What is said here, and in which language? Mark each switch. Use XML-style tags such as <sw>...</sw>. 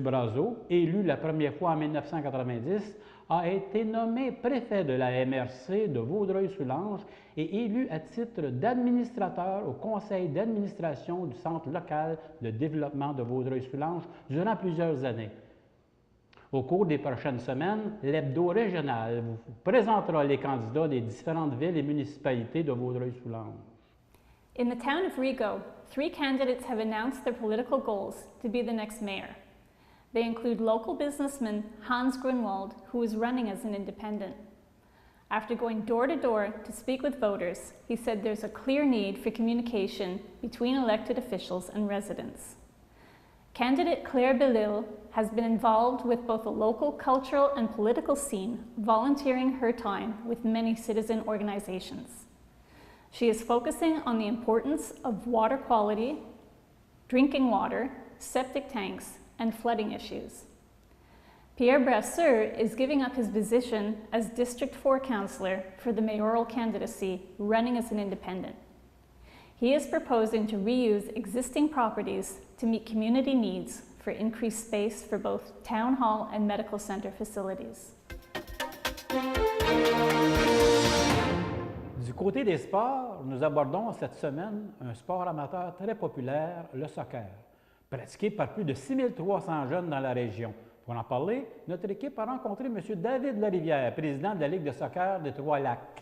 <fr>Brazeau, élu la première fois en 1990, a été nommé préfet de la MRC de Vaudreuil-Soulanges et élu à titre d'administrateur au conseil d'administration du Centre local de développement de Vaudreuil-Soulanges durant plusieurs années. Au cours des prochaines semaines, l'hebdo régional vous présentera les candidats des différentes villes et municipalités de Vaudreuil-Soulanges.</fr> <en>In the town of Rigaud, 3 candidates have announced their political goals to be the next mayor. They include local businessman Hans Grunwald, who is running as an independent. After going door to door to speak with voters, he said there's a clear need for communication between elected officials and residents. Candidate Claire Bellil has been involved with both the local cultural and political scene, volunteering her time with many citizen organizations. She is focusing on the importance of water quality, drinking water, septic tanks, and flooding issues. Pierre Brasseur is giving up his position as District 4 councillor for the mayoral candidacy, running as an independent. He is proposing to reuse existing properties to meet community needs for increased space for both town hall and medical center facilities.</en> <fr>Du côté des sports, nous abordons cette semaine un sport amateur très populaire, le soccer, pratiqué par plus de 6300 jeunes dans la région. Pour en parler, notre équipe a rencontré M. David Larivière, président de la Ligue de soccer des Trois-Lacs.</fr>